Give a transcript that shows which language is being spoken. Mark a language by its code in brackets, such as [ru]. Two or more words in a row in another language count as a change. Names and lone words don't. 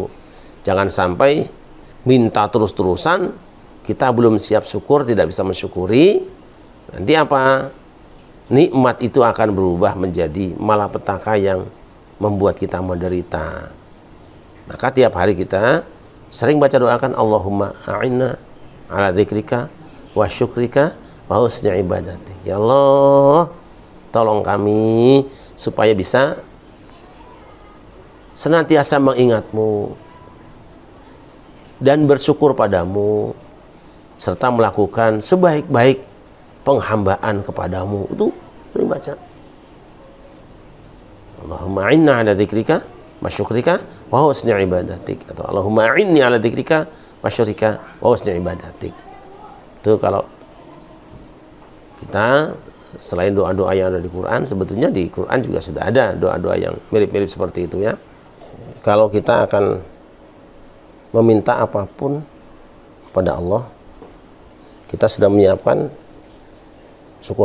[id] Jangan sampai minta terus-terusan, kita belum siap syukur, tidak bisa mensyukuri. Nanti apa? Nikmat itu akan berubah menjadi malapetaka yang membuat kita menderita. Maka tiap hari kita sering baca doakan [ar] اللهم أعنا على ذكرك وشكرك وحسن عبادتك. [id] Ya Allah, tolong kami supaya bisa senantiasa mengingatmu dan bersyukur padamu serta melakukan sebaik-baik penghambaan kepadamu. Itu sering baca [ar] اللهم أعنا على ذكرك وشكرك وحسن عبادتك, atau اللهم أعني على ذكرك وشكرك وحسن عبادتك. [id] Itu kalau kita selain doa-doa yang ada di Quran, sebetulnya di Quran juga sudah ada doa-doa yang mirip-mirip seperti itu ya. Kalau kita akan meminta apapun kepada Allah, kita sudah menyiapkan syukur.